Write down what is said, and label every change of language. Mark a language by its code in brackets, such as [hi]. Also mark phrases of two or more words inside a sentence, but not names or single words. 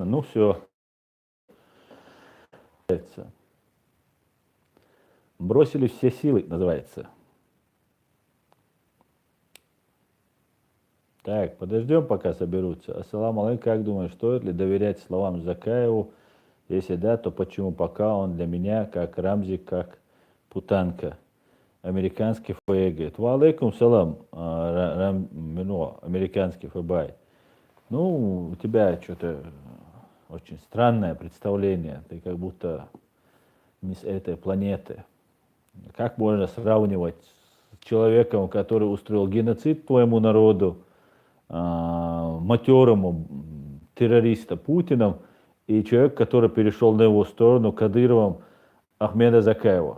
[ru] Ну все. Бросили все силы, называется. Так, подождем, пока соберутся. [ar] السلام عليكم, [ru] как думаешь, стоит ли доверять словам Закаеву? Если да, то почему пока он для меня как Рамзи, как Путанка? Американский ФБИ говорит. [ar] وعليكم السلام, [ru] американский ФБИ. Ну, у тебя что-то очень странное представление. Ты как будто не с этой планеты. Как можно сравнивать с человеком, который устроил геноцид твоему народу, матерому террориста Путиным, и человек, который перешел на его сторону Кадыровым Ахмеда Закаева?